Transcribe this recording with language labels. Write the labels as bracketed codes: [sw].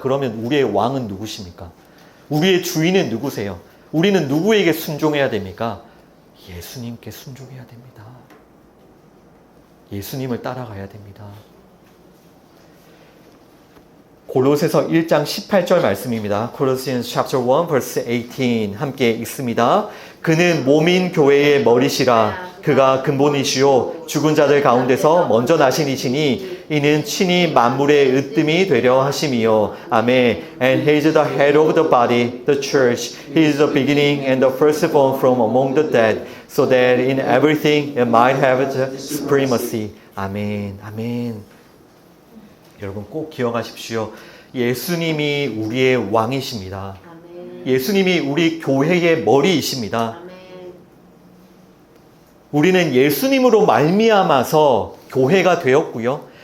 [ko] 그러면 우리의 왕은 누구십니까? 우리의 주인은 누구세요? 우리는 누구에게 순종해야 됩니까? 예수님께 순종해야 됩니다. 예수님을 따라가야 됩니다. 골로새서 1장 18절 말씀입니다. [en] Colossians chapter 1 verse 18 [ko] 함께 읽습니다. 그는 몸인 교회의 머리시라. 그가 근본이시요 죽은 자들 가운데서 먼저 나신 이시니 이는 친히 만물의 으뜸이 되려 하심이요. 아멘. [en] And he is the head of the body, the church. He is the beginning and the firstborn from among the dead, so that in everything it might have the supremacy. [ko] 아멘. 아멘. 여러분 꼭 기억하십시오. 예수님이 우리의 왕이십니다. 아멘. 예수님이 우리 교회의 머리이십니다. 아멘. 우리는 예수님으로 말미암아서 교회가 되었고요.